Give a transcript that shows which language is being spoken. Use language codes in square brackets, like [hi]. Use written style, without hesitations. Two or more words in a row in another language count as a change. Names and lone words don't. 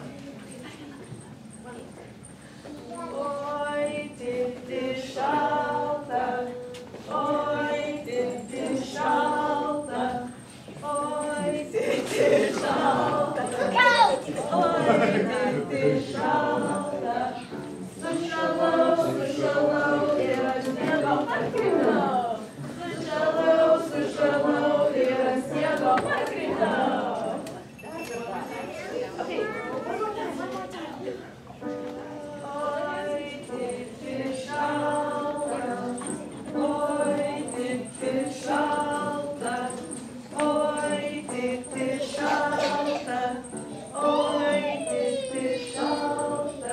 [lt] Oi, tėti šalta, oi, tėti šalta, oi, tėti šalta, oi, tėti šalta. Sušalau ir ant sniego parkritau. Sušalau ir ant sniego parkritau. [en] Okay, one more time. [lt] Oi, tėti šalta, oi, tėti šalta, oi, tėti šalta, oi, tėti šalta.